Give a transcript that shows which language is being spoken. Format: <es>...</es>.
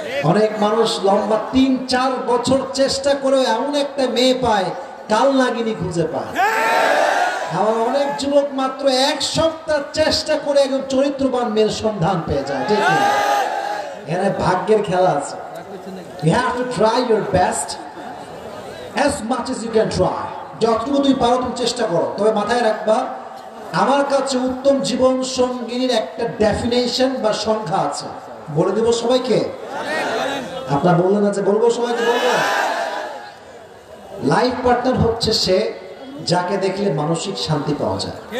<bn>অনেক মানুষ লম্বা 3-4 বছর চেষ্টা করে এমন একটা মেয়ে পায়, কাল নাগিনী খুঁজে পায়। আমার অনেক যুবক মাত্র 1 সপ্তাহ চেষ্টা করে একজন চরিত্রবান মেয়ের সন্ধান পেয়ে যায়, ঠিক না? এখানে ভাগ্যের খেলা আছে।</bn> <en>You have to try your best as much as you can try.</en> <bn>যতটুকু তুমি পারো তুমি চেষ্টা করো, তবে মাথায় রাখবা, আমার কাছে উত্তম জীবন সঙ্গিনীর একটা ডেফিনেশন বা সংখ্যা আছে, বলে দেব সবাইকে। আপনারা বললেন না যে বলবো, সবাইকে বলবো। লাইফ পার্টনার হচ্ছে সে যাকে দেখলে মানসিক শান্তি পাওয়া যায়।</bn>